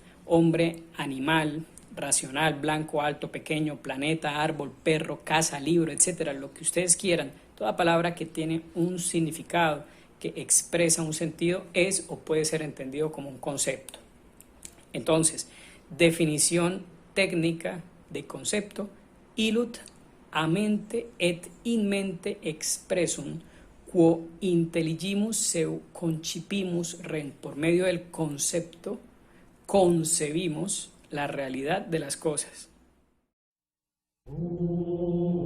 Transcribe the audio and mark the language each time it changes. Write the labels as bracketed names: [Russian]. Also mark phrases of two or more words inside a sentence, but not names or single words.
[Spanish] Hombre, animal, racional, blanco, alto, pequeño, planeta, árbol, perro, casa, libro, etcétera, lo que ustedes quieran. Toda palabra que tiene un significado, que expresa un sentido, es o puede ser entendido como un concepto. Entonces, definición técnica de concepto: [Latin] illud a mente et in mente expressum, quo intelligimus seu concipimus rent. [Spanish] Por medio del concepto concebimos la realidad de las cosas.